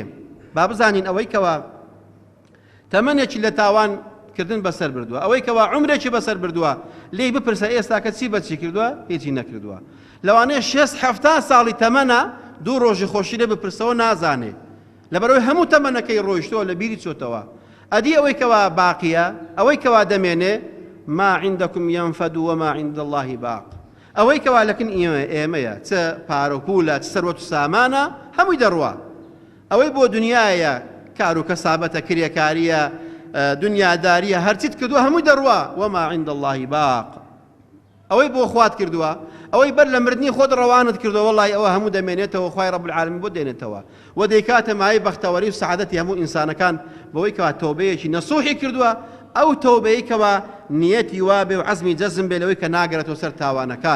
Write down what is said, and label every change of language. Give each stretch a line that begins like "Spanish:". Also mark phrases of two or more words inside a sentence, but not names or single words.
Central Kurdish: با بزانین ئەوەی کەوا تەمەنێکی لە تاوان کردن بەسەر بردووە، ئەوەی کەوا عومرێکی بەسەر بردووە، لێی بپرسە ئێستا کە چی بەچی کردووە؟ هیچی نەکردووە. لەوانەیە 60-70 ساڵی تەمەنە دوو ڕۆژی خۆشی لێ بپرسەوە نازانێ، لەبەرەوەی هەموو تەمەنەکەی ڕۆیشتەوە لە بیری چۆتەوە. ئەدی ئەوەی کەوا باقیە، ئەوەی کەوا دەمێنێ
Arabic: ما عندكم ينفد وما عند الله باق.
Central Kurdish: ئەوەی کەوا لەکن ئێمەیە، چ پارە و پولە، چ سەروەت و سامانە، هەمووی دەڕوا. ئەوەی بۆ دنیایە، کار و کەسابەتە، کرێکاریە، دنیاداریە، هەرچیت کردووە هەمووی دەڕوا.
Arabic: وما عند الله باق.
Central Kurdish: ئەوەی بۆ خوات کردووە، ئەوەی بەر لە مردنی خۆت ڕەوانت کردووە، وەڵی ئەوە هەموو دەمێنێتەوە، خوای
Arabic: رب العالمین
Central Kurdish: بۆ دێنێتەوە و دەیکاتە مای بەختەوەری و سەعادەتی هەموو ئینسانەکان بەوەی کەوا تەوبەیەکی نەسوحی کردووە، ئەو تەوبەیە کەوا نیەتی وابێ و عەزمی جەزم بێ لەوەی کە ناگەرێتەوە سەر تاوانەکان.